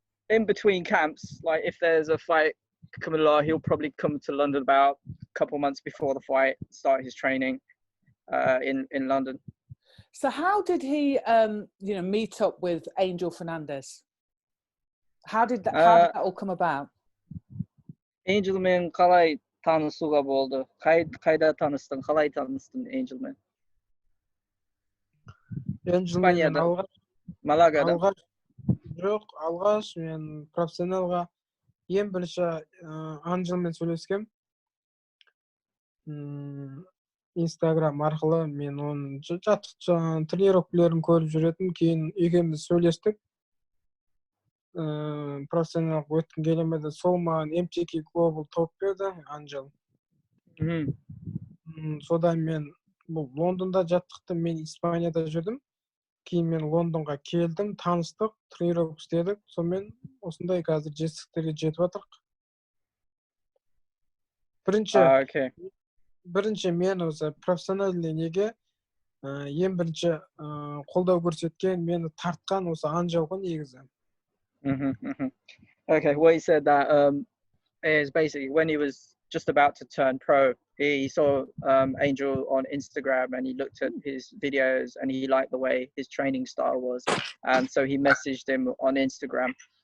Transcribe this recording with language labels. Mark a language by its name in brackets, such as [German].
[English] In between camps, like if there's a fight coming along, he'll probably come to London about a couple months before the fight, start his training in London. So how did he, meet up with Angel Fernandez? How did that all come about? [Kazakh] Angelмен қалай танысуға болды? Қайда таныстың? Қалай таныстың Angelмен? Испанияда. Малагада. Жоқ, алғаш мен профессионалға ең бірінші Анжелмен сөйлескем. Инстаграм арқылы мен оның жаттықтырған тренировкаларын көріп жүретін, кейін екеуміз сөйлестік. Профессионалдық өткім келмеді. Сол маған MTK Global тауып берді, Анжел. Содан мен Лондонда жаттықтым, мен Испанияда жүрдім. Кейін мен Лондонға келдім, таныстық, тренировка істедік. Сонымен осындай қазір жетістіктерге жетіп жатырмық. Бірінші мен осы профессиональный неге ең бірінші қолдау көрсеткен, мені тартқан осы Анжел ғой негізі. [English] Okay, well, he said that is basically when he was just about to turn pro, he saw Angel on Instagram and he looked at his videos and he liked the way his training style was, and so he messaged him on Instagram.